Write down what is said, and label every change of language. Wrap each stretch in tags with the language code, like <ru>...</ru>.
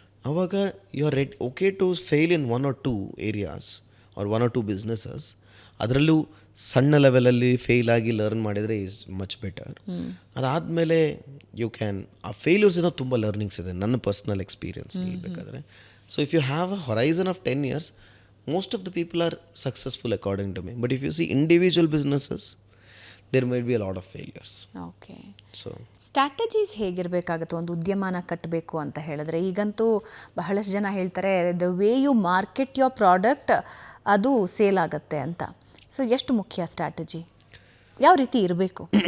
<en>ಆವಾಗ you are okay to fail in 1 or 2 areas or 1 or 2 businesses.</en> <kn>ಅದರಲ್ಲೂ ಸಣ್ಣ ಲೆವೆಲಲ್ಲಿ ಫೇಲ್ ಆಗಿ ಲರ್ನ್ ಮಾಡಿದರೆ</kn> <en>Is much better.</en> <kn>ಅದಾದಮೇಲೆ</kn> <en>you can</en> <kn>ಆ ಫೇಲ್ಯೂರ್ಸಿನ ತುಂಬ ಲರ್ನಿಂಗ್ಸ್ ಇದೆ ನನ್ನ ಪರ್ಸ್ನಲ್ ಎಕ್ಸ್ಪೀರಿಯನ್ಸ್ ಹೇಳ್ಬೇಕಾದ್ರೆ.</kn> <en>So if you have a horizon of 10 years, most of the people are successful according to me. But if you see individual businesses, there might be a lot of failures. Okay. So</en> <kn>strategies ಹೇಗಿರಬೇಕಾಗುತ್ತೆ ಒಂದು ಉದ್ಯಮನ ಕಟ್ಟಬೇಕು ಅಂತ ಹೇಳಿದ್ರೆ? ಈಗಂತೂ ಬಹಳಷ್ಟು ಜನ ಹೇಳ್ತಾರೆ</kn> <en>the way you market your product</en> <kn>ಅದು sale ಆಗುತ್ತೆ ಅಂತ. ಸೊ ಎಷ್ಟು ಮುಖ್ಯ ಸ್ಟ್ರಾಟಜಿ, ಯಾವ ರೀತಿ ಇರಬೇಕು?</kn>